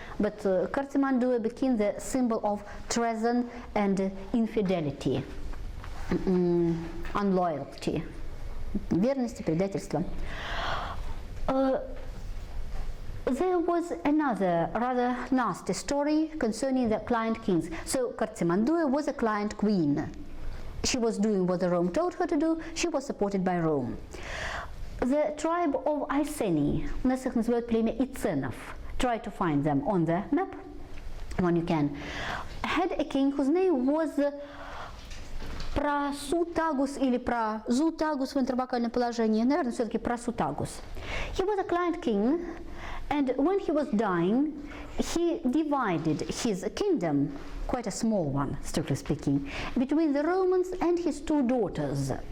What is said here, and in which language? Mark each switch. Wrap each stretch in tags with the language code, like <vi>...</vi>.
<en>But Картимандуя became the symbol of treason and infidelity, unloyalty,</en> <ru>верности, предательства.</ru> <en>There was another rather nasty story concerning the client kings. So Картимандуя was a client queen. She was doing what the Rome told her to do. She was supported by Rome. The tribe of Iceni,</en> <ru>у нас их называют племя Иценов.</ru> <en>Try to find them on the map when you can. Had a king whose name was Прасутагус</en> <ru>или Празутагус в интервокальном положении. Наверное, все-таки Прасутагус.</ru> <en>He was a client king, And when he was dying, he divided his kingdom, quite a small one, strictly speaking, between the Romans and his two daughters.</en>